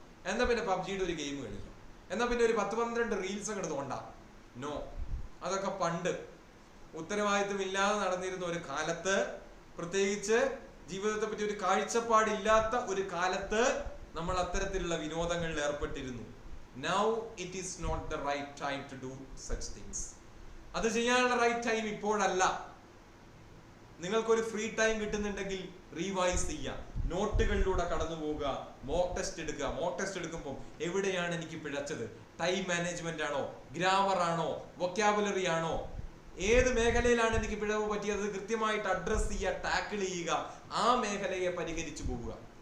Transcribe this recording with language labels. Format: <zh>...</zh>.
<ml>എന്നാ പിന്നെ പബ്ജിയുടെ ഒരു ഗെയിം കളിക്കാം, എന്നാ പിന്നെ ഒരു 10-12 റീൽസ് ഒക്കെ എടുത്തോണ്ടാ. നോ, അതൊക്കെ പണ്ട് ഉത്തരവാദിത്വം ഇല്ലാതെ നടന്നിരുന്ന ഒരു കാലത്ത്, പ്രത്യേകിച്ച് ജീവിതത്തെ പറ്റി ഒരു കാഴ്ചപ്പാടില്ലാത്ത ഒരു കാലത്ത് നമ്മൾ അത്തരത്തിലുള്ള വിനോദങ്ങളിൽ ഏർപ്പെട്ടിരുന്നു.</ml> <en>Now it is not the right time to do such things.</en> <ml>അത് ചെയ്യാനുള്ള റൈറ്റ് ടൈം ഇപ്പോഴല്ല. നിങ്ങൾക്കൊരു ഫ്രീ ടൈം കിട്ടുന്നുണ്ടെങ്കിൽ റിവൈസ് ചെയ്യുക, നോട്ടുകളിലൂടെ കടന്നു പോവുക, മോക്ക് ടെസ്റ്റ് എടുക്കുക. മോക്ക് ടെസ്റ്റ് എടുക്കുമ്പോൾ എവിടെയാണ് എനിക്ക് പിഴച്ചത്? ടൈം മാനേജ്മെന്റ് ആണോ, ഗ്രാമർ ആണോ, വൊക്കാബുലറി ആണോ, ഏത് മേഖലയിലാണ് എനിക്ക് പിഴവ് പറ്റിയത് കൃത്യമായിട്ട് അഡ്രസ് ചെയ്യുക, ടാക്കിൾ ചെയ്യുക, ആ മേഖലയെ പരിഹരിച്ചു പോവുക.</ml>